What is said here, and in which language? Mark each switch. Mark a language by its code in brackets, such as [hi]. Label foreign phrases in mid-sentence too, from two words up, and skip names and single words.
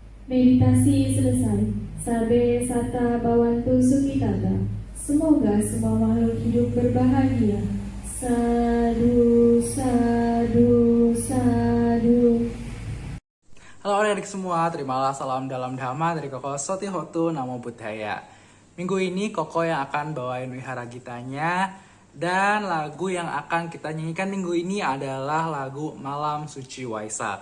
[id] Meditasi selesai. [pi] Sabe sata bawantu sukitata. [id] Semoga semua makhluk hidup berbahagia. [pi] Sadu, sadu, sadu. [id] Halo adik-adik semua, terimalah salam dalam dhamma dari Koko Sotihotu [pi] Namo Buddhaya. [id] Minggu ini Koko yang akan bawain wihara gitanya, dan lagu yang akan kita nyanyikan minggu ini adalah lagu Malam Suci Waisak.